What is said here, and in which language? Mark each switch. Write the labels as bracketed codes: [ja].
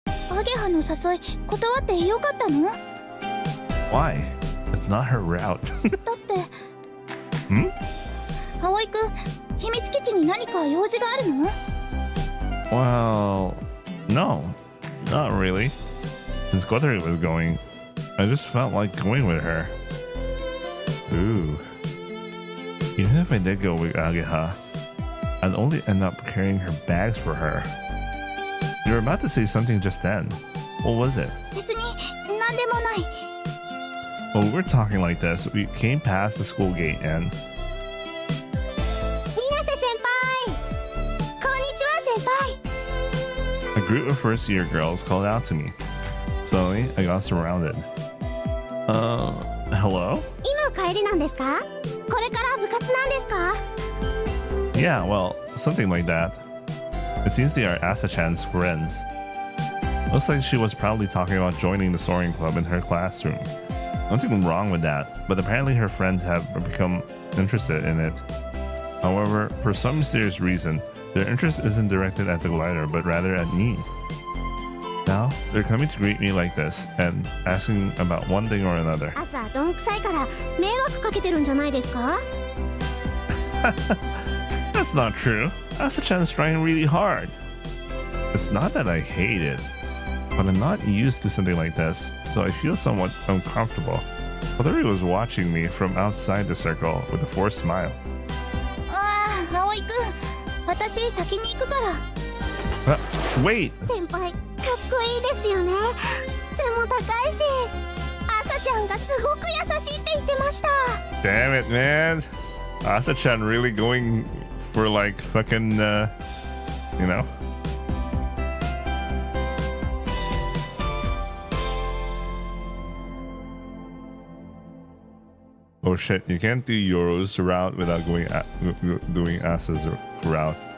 [ja] アゲハの誘い断ってよかったの？ [en] Why? It's not her route. [ja] だってん？葵くん秘密基地に何か用事があるの？ [en] Well, no, not really. Since Kotori was going, I just felt like going with her. Ooh. Even if I did go with Ageha, I'd only end up carrying her bags for her. You were about to say something just then. What was it? [ja] 別に何でもない。 [en] Well, we were talking like this. We came past the school gate and... [ja] 水瀬先輩こんにちは先輩 [en] A group of first-year girls called out to me. Suddenly, I got surrounded. Hello? [ja] 今帰りなんですか？これから部活なんですか？ [en] Yeah, well, something like that. It seems they are Asa-chan's friends. Looks like she was probably talking about joining the soaring club in her classroom. Nothing wrong with that, but apparently her friends have become interested in it. However, for some mysterious reason, their interest isn't directed at the glider, but rather at me. Now, they're coming to greet me like this and asking about one thing or another. [ja] 朝どんくさいから迷惑かけてるんじゃないですか？ [en] That's not true. Asa-chan's trying really hard. It's not that I hate it, but I'm not used to something like this, so I feel somewhat uncomfortable. Kotori was watching me from outside the circle with a forced smile. [ja] ああ葵くん私先に行くから。 [en] Wait! [ja] 先輩かっこいいですよね。背も高いし朝ちゃんがすごく優しいって言ってました。 [en] Damn it, man! Asa-chan really going for like fucking, you know? Oh shit, you can't do Yoro's route without doing Asa's route.